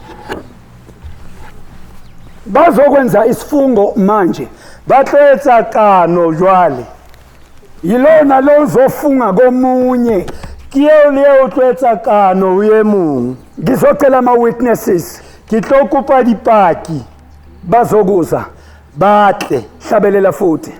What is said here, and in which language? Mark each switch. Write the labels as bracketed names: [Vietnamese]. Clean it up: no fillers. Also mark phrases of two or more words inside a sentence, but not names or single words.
[Zulu] Bazokwenza isifungo manje. [Southern Sotho] Ba tlo etsa kano jwale. [Zulu] Yilona lo uzofunga komunye. [Southern Sotho] Ke eo le eo o tlo etsa kano ho e mong. [Zulu] Ngizocela ama-witnesses [Southern Sotho] Ke tlo kopa dipaki [Zulu] bazokuza. [Southern Sotho] batle [Zulu] Hlabelela futhi.